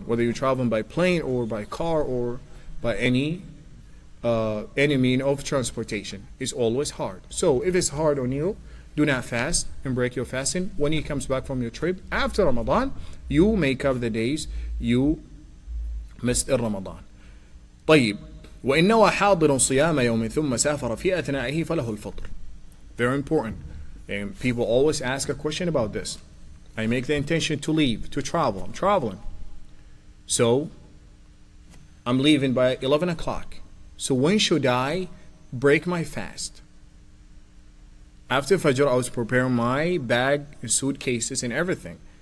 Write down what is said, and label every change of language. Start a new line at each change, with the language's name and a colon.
English: Whether you're traveling by plane or by car or by any mean of transportation, it's always hard. So if it's hard on you, do not fast and break your fasting. When he comes back from your trip after Ramadan, you make up the days you missed in Ramadan.
Arabic: طيب، وإن نوى حاضر صيام يوم ثم سافر في أثنائه فله الفطر.
English: Very important. And people always ask a question about this. I make the intention to leave, to travel. I'm traveling. So I'm leaving by 11 o'clock. So when should I break my fast? After Fajr, I was preparing my bag and suitcases and everything.